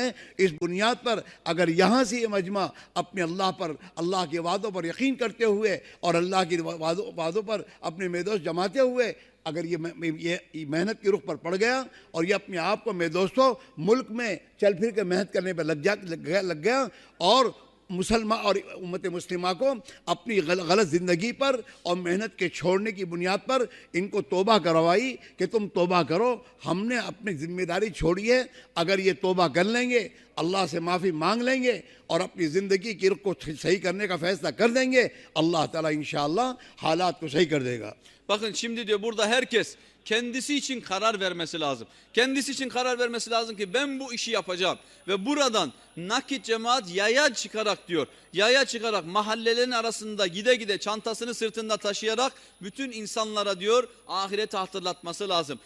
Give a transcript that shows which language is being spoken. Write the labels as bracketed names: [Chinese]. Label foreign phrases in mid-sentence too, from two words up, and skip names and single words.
[Hindi] इस बुनियाद पर अगर यहाँ से ये मजमा अपने अल्लाह पर, अल्लाह के वादों पर यकीन करते हुए और अल्लाह के वादों पर अपने मेदोस्त जमाते हुए अगर ये मेहनत की रुख पर पड़ गया और ये अपने आप को मेरे दोस्तों मुल्क में चल फिर के मेहनत करने पर लग गया और मुसलमान और उम्मत मुस्लिमा को अपनी गलत ज़िंदगी पर और मेहनत के छोड़ने की बुनियाद पर इनको तौबा करवाई कि तुम तौबा करो, हमने अपनी ज़िम्मेदारी छोड़ी है। अगर ये तौबा कर लेंगे, अल्लाह से माफ़ी मांग लेंगे और अपनी ज़िंदगी की रुख को सही करने का फ़ैसला कर देंगे, अल्लाह ताला [Arabic] إن شاء الله [Hindi] हालात को सही कर देगा। [Turkish] Bakın şimdi diyor burada herkes kendisi için karar vermesi lazım. Kendisi için karar vermesi lazım ki ben bu işi yapacağım. Ve buradan nakit cemaat yaya çıkarak diyor. Yaya çıkarak mahallelerin arasında gide gide çantasını sırtında taşıyarak bütün insanlara diyor ahireti hatırlatması lazım.